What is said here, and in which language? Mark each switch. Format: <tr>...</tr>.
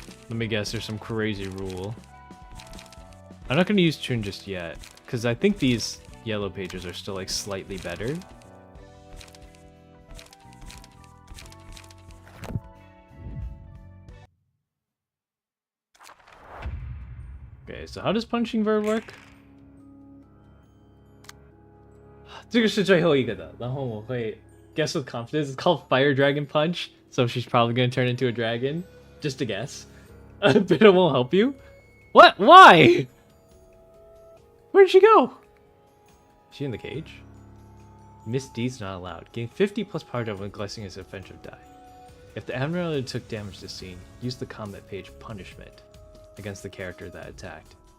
<en>Let me guess, there's some crazy rule. I'm not going to use Chun just yet, because I think these yellow pages are still like slightly better. Okay, so how does punching bird work?</en> <zh>这个是最后一个的，然后我会</zh> <en>guess with confidence. It's called Fire Dragon Punch, so she's probably gonna turn into a dragon. Just a guess. BINAH won't help you. What? Why? Where'd she go? Is she in the cage? Miss D's not allowed. Gain 50 plus power when collecting his offensive die. If the admiral took damage this scene, use the combat page punishment against the character that attacked.</en>